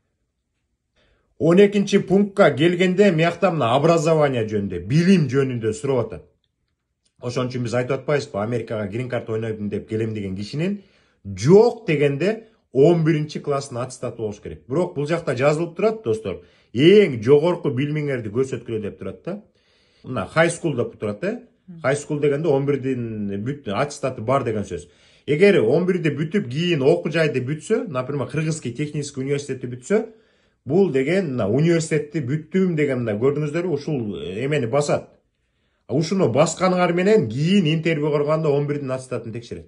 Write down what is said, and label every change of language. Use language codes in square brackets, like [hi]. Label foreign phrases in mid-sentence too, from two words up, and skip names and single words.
[ky] 12 пунктка келгенде мыякта мына образование жөнүндө, билим жөнүндө сурап атат. Ошон үчүн биз айтып атпайбызбы, Америкага грин карт ойнойм деп келем деген кишинин жок дегенде 11 класстын аттестаты болуш керек. Бирок бул жакта жазылып турат, достор. Эң жогорку билимиңерди көрсөткүлө деп турат да. Мына [en] high school [ky] деп турат да. [en] High school [ky] дегенде 11дин бүт аттестаты бар деген сөз. Эгер 11ди бүтүп кийин окуу жайды бүтсө, например, Кыргызский технический университетти бүтсө, бул деген мына университетти бүттүм деген мына көрдүңүздөрбү, ушул эмени басат. Ушуну басканыңар менен кийин интервью коргондо 11дин аттестатын текшерет.